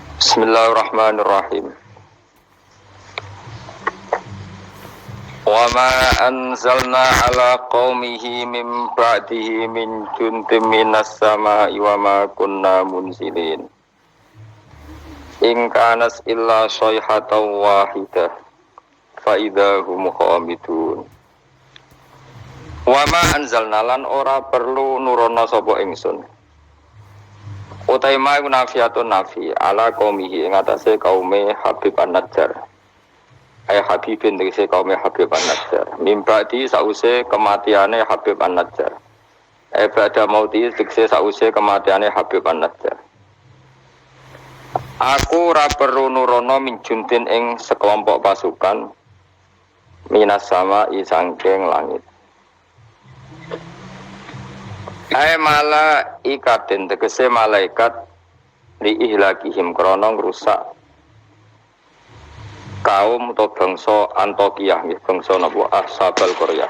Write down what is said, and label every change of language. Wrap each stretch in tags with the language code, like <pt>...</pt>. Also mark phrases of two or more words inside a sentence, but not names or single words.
<ar>بسم الله الرحمن الرحيم وما أنزلنا على قومه من بعده من جند من السماء وما كنا منزلين. إن كانت إلا صيحة واحدة فإذا هم خامدون. وما أنزلنا</ar> <jv>lan ora perlu nurono sapa ingsun.</jv> <ar>Utai ما نافية نفي على قومه</ar> <jv>ing atase kaume Habib An-Najjar.</jv> <ar>أي حبيب</ar> <jv>tegese kaume Habib An-Najjar. Mimbadi sause kematiane Habib An-Najjar.</jv> <ar>بعد الموت</ar> <jv>tegese sause kematiane Habib An-Najjar. Aku ora perlu nurono</jv> <ar>من جند</ar> <jv>ing sekelompok pasukan</jv> <ar>من السماء</ar> <jv>sangking langit.</jv> <ar>أي ملائكة</ar> <jv>tegese malaikat</jv> <ar>لإهلاكهم</ar> <jv>krana ngrusak kaum atau bangsa Antokiyah nggih bangsa napa Ashabul Qaryah.</jv>